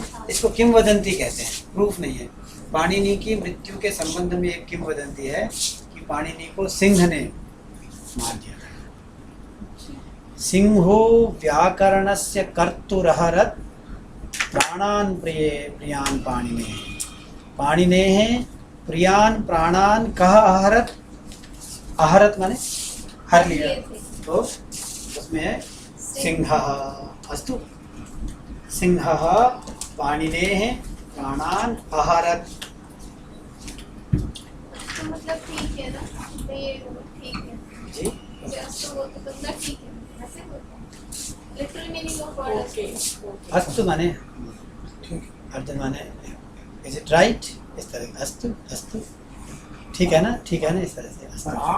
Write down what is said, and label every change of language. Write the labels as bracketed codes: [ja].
[hi] इसको किंवदंती कहते हैं, प्रूफ नहीं है। पाणिनि की मृत्यु के संबंध में एक किंवदंती है कि पाणिनि को सिंह ने मार दिया था। [sa] सिंहो व्याकरणस्य कर्तुरहरत् प्राणान् प्रियान् पाणिनेः। पाणिनेः प्रियान् प्राणान् कः अहरत्? [hi] अहरत् माने हर लिया, तो उसमें है सिंहः। [sa] अस्तु, सिंहः पाणिनेः प्राणान् अहरत्। [hi] तो मतलब ठीक है ना, तो ये ठीक है जी, तो वो तो बंदा ठीक है। ऐसे होता है [en] Literal meaning of word Okay. [hi] अस्तु माने अर्जुन माने [en] is it right, [hi] इस तरह अस्तु अस्तु ठीक है ना, ठीक है ना, इस तरह से अस्तु।